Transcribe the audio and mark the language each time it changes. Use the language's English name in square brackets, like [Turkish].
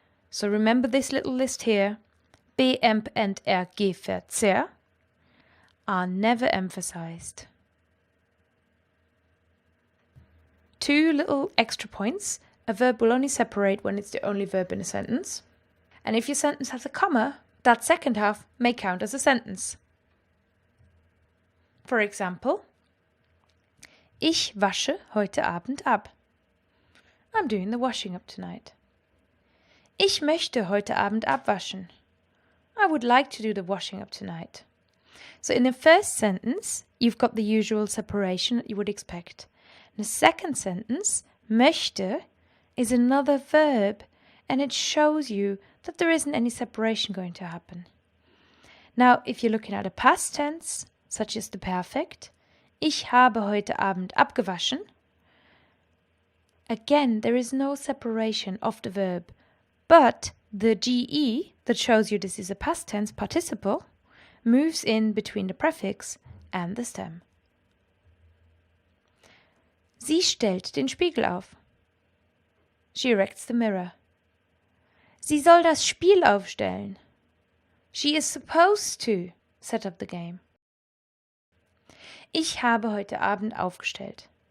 [English] So remember this little list here. Be, emp, ent, er, ge, verzehr are never emphasized. 2 little extra points. A verb will only separate when it's the only verb in a sentence. And if your sentence has a comma, that second half may count as a sentence. For example, [German] ich wasche heute Abend ab. [English] I'm doing the washing up tonight. [German] Ich möchte heute Abend abwaschen. [English] I would like to do the washing up tonight. So in the first sentence, you've got the usual separation that you would expect. In the second sentence, möchte is another verb, and it shows you that there isn't any separation going to happen. Now, if you're looking at a past tense, such as the perfect, [German] ich habe heute Abend abgewaschen, [English] again, there is no separation of the verb, but the GE, that shows you this is a past tense participle, moves in between the prefix and the stem. [German] Sie stellt den Spiegel auf. [English] She erects the mirror. [German] Sie soll das Spiel aufstellen. [English] She is supposed to set up the game. [German] Ich habe heute Abend aufgestellt.